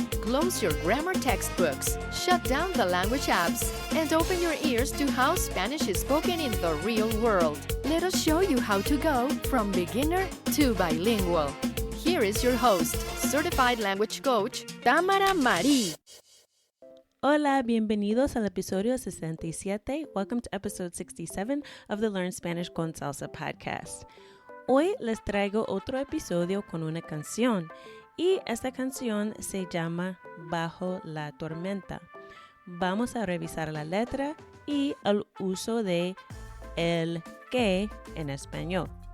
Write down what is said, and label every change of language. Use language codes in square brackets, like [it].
[en] Close your grammar textbooks, shut down the language apps, and open your ears to how Spanish is spoken in the real world. Let us show you how to go from beginner to bilingual. Here is your host, certified language coach, Tamara Marie. [es] Hola, bienvenidos al episodio 67. [en] Welcome to episode 67 of the Learn Spanish con Salsa podcast. [es] Hoy les traigo otro episodio con una canción y esta canción se llama Bajo la tormenta. Vamos a revisar la letra y el uso de el que en español.